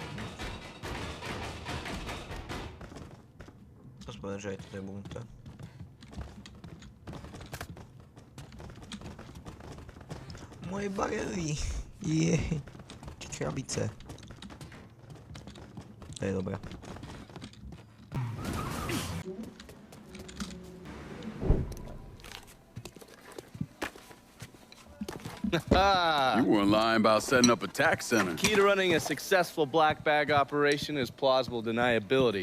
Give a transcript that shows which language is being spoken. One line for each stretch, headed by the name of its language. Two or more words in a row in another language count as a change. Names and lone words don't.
Slovak: Povedať, že aj to je bunker. Moje barely! Jej! Krabice. To je dobré.
English: You weren't lying about setting up a tax center. Key to running a successful black bag operation is plausible deniability.